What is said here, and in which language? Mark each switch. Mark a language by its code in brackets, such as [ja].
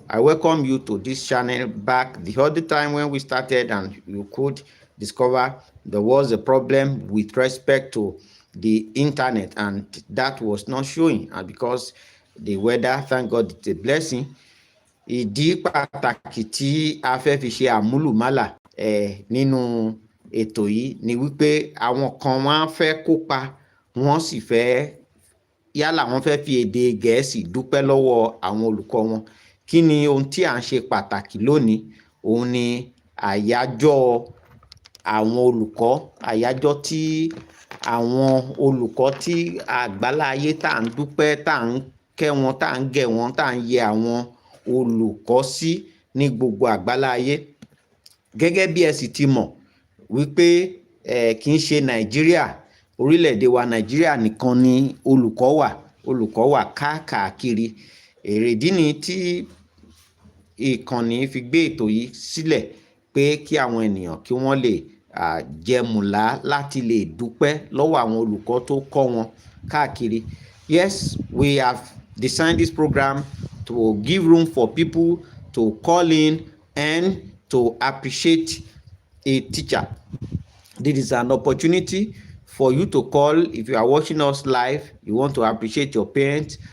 [en] I welcome you to this channel back the other time when we started, and you could discover there was a problem with respect to the internet, and that was not showing, and because the weather, thank God, it's a blessing. [yo] Ìdí pàtàkì tí a fẹ́ fi ṣe àmúlùmálà nínú ètò yìí ni wípé àwọn kan wọ́n fẹ́ kópa, wọ́n sì fẹ́ yálà wọ́n fẹ́ fi èdè Gẹ̀ẹ́sì dúpẹ́ lọ́wọ́ àwọn olùkọ́ wọn. Kí ni ohun tí à ń ṣe pàtàkì lónìí? Òun ni àyájọ́ àwọn olùkọ́, àyájọ́ tí àwọn olùkọ́ tí àgbáláyé tá à ń dúpẹ́, tá à ń kẹ́ wọn, tá à ń gẹ̀ wọn, tá à ń yẹ àwọn olùkọ́ sí ní gbogbo àgbáláyé. Gẹ́gẹ́ bí ẹ sì ti mọ̀ wípé kì í ṣe Nàìjíríà, orílẹ̀-èdè wa Nàìjíríà nìkan ni olùkọ́ wà káàkiri. Èrèdí ni tí ìkànnì fi gbé ètò yìí sílẹ̀, pé kí àwọn ènìyàn kí wọ́n lè jẹmùlá láti lè dúpẹ́ lọ́wọ́ àwọn olùkọ́ tó kọ́ wọn káàkiri. [en] Yes, we have designed this program to give room for people to call in and to appreciate a teacher. This is an opportunity for you to call. If you are watching us live, you want to appreciate your parents.